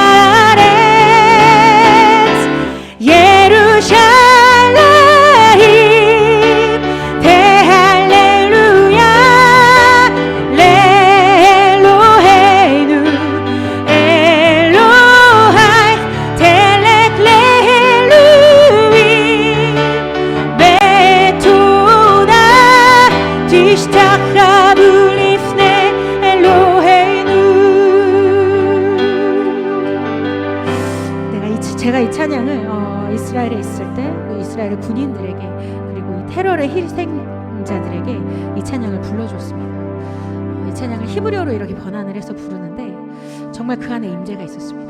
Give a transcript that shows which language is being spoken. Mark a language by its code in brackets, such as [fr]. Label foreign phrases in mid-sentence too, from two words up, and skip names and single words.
[he] הארץ ירושלים תהללויה לאלוהינו אלוהייך תלך לאלוהים בתודה תשתחוו לפני אלוהינו [ko] 제가 이 찬양을 이스라엘에 있을 때 이스라엘의 군인들에게 그리고 이 테러의 희생자들에게 이 찬양을 불러줬습니다. 이 찬양을 히브리어로 이렇게 번안을 해서 부르는데 정말 그 안에 임재가 있었습니다.